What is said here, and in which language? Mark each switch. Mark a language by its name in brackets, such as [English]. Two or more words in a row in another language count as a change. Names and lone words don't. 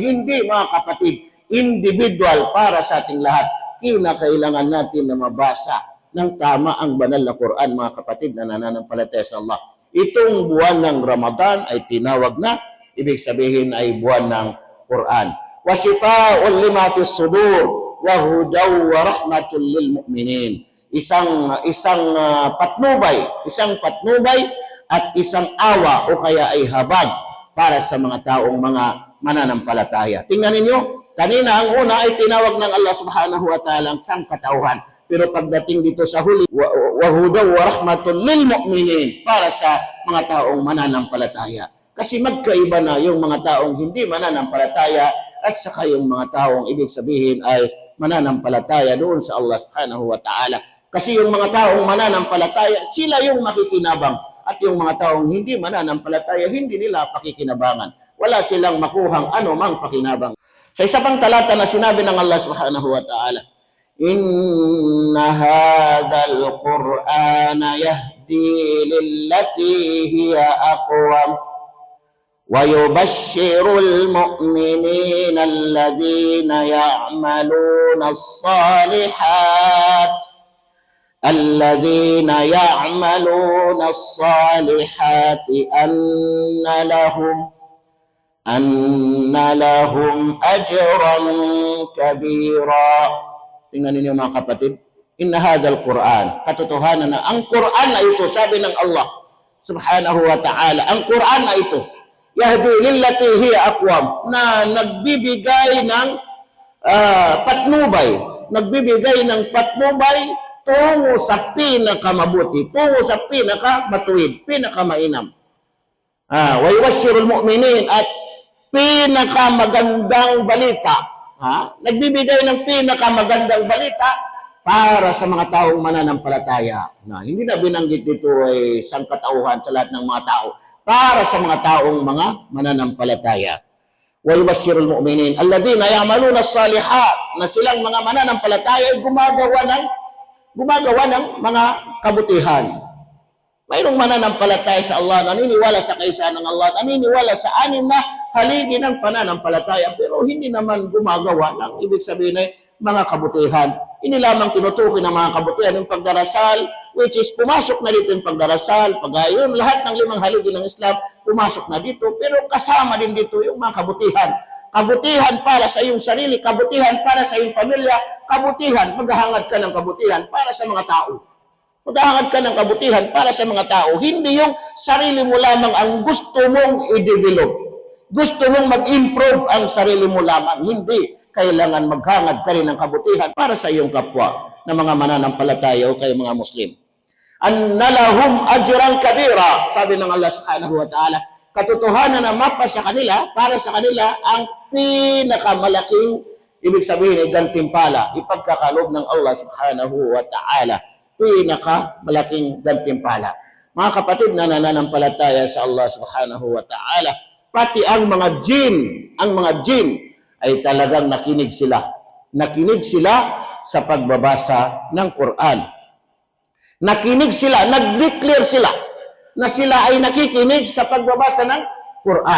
[Filipino] Hindi, mga kapatid. Individual para sa ating lahat. Kinakailangan natin na mabasa ng tama ang banal na Quran, mga kapatid na nananampalataya sa Allah. Itong buwan ng Ramadan ay tinawag na, ibig sabihin ay buwan ng Quran. [Arabic] وشفاء لما في الصدور وهدى ورحمة للمؤمنين. [Filipino] Isang patnubay at isang awa o kaya ay habag para sa mga taong mga mananampalataya. Tingnan ninyo, kanina ang una ay tinawag ng Allah [Arabic] سبحانه وتعالى [Filipino] ang sangkatauhan. Pero pagdating dito sa huli, [Arabic] وهدى ورحمة للمؤمنين, [Filipino] para sa mga taong mananampalataya. Kasi magkaiba na yung mga taong hindi mananampalataya at saka yung mga taong ibig sabihin ay mananampalataya doon sa Allah [Arabic] سبحانه وتعالى. [Filipino] Kasi yung mga taong mananampalataya, sila yung makikinabang. At yung mga taong hindi mananampalataya, hindi nila pakikinabangan. Wala silang makuhang anumang pakinabang. Sa isa pang talata na sinabi ng Allah [Arabic] سبحانه وتعالى, إن هذا القرآن يهدي للتي هي أقوم. وَيُبَشِّرُ الْمُؤْمِنِينَ الَّذِينَ يَعْمَلُونَ الصَّالِحَاتِ الذين يعملون الصالحات أن لهم أجرا كبيرا. [Filipino] Tingnan ninyo mga kapatid, [Arabic] إن هذا القرآن, [Filipino] katotohanan na ang Qur'an na ito, sabi ng Allah [Arabic] سبحانه وتعالى, [Filipino] ang Qur'an na ito, [Arabic] يهدي للتي هي أقوم, [Filipino] na nagbibigay ng patnubay tungo sa pinakamabuti, tungo sa pinakamatuwid, pinakamainam. [Arabic] ويبشر المؤمنين, [Filipino] at pinakamagandang balita. Nagbibigay ng pinakamagandang balita para sa mga taong mananampalataya. Hindi na binanggit dito ay sangkatauhan sa lahat ng mga tao. Para sa mga taong mga mananampalataya. [Arabic] ويبشر المؤمنين الذين يعملون الصالحات, [Filipino] na silang mga mananampalataya ay gumagawa ng mga kabutihan. Mayroong mananampalataya sa Allah, naniniwala sa kaisa ng Allah, naniniwala sa anim na haligi ng pananampalataya, pero hindi naman gumagawa ng ibig sabihin ay mga kabutihan. Hindi lamang tinutukoy ng mga kabutihan yung pagdarasal, [English] which is [Filipino] pumasok na dito yung pagdarasal, pagayon, lahat ng 5 haligi ng Islam, pumasok na dito, pero kasama din dito yung mga kabutihan. Kabutihan para sa iyong sarili, kabutihan para sa iyong pamilya, kabutihan, maghahangad ka ng kabutihan para sa mga tao. Maghahangad ka ng kabutihan para sa mga tao. Hindi yung sarili mo lamang ang gusto mong i-develop. Gusto mong mag-improve ang sarili mo lamang. Hindi. Kailangan maghangad ka rin ng kabutihan para sa iyong kapwa na mga mananampalataya o kayo mga Muslim. [Arabic] أن لهم أجرا كبيرا, [Filipino] sabi ng Allah [Arabic] سبحانه وتعالى, [Filipino] katotohanan na mapa sa kanila, para sa kanila ang pinakamalaking, ibig sabihin ay gantimpala, ipagkakalob ng Allah [Arabic] سبحانه وتعالى, [Filipino] pinakamalaking gantimpala. Mga kapatid na nananampalataya sa Allah [Arabic] سبحانه وتعالى, [Filipino] pati ang mga jin ay talagang nakinig sila. Nakinig sila sa pagbabasa ng Quran. Nakinig sila, nag-declare sila na sila ay nakikinig sa pagbabasa ng Quran.